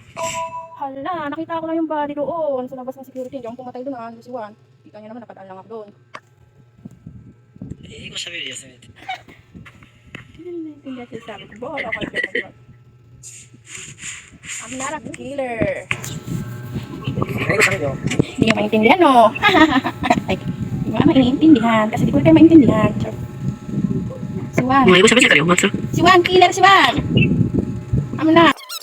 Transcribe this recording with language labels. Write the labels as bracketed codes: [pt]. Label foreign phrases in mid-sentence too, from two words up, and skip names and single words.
[tl] Hala, nakita ko lang yung body doon sa labas ng security. Hindi akong pumatay doon, si Juan. Kita niya naman, nakadaan lang ako doon. [ja] 英語喋るよ、せめて。 [tl] Hindi niya sinasabi ko. Bahala ka lang. [en] I'm not a killer. [ja] 英語喋るよ。 [tl] Hindi niya maintindihan, no? Ay, hindi nga maintindihan. Kasi di ko kayo maintindihan. Si Juan. [ja] もう英語喋ってたよ、松。 [tl] Si Juan, killer si Juan. [en] I'm not.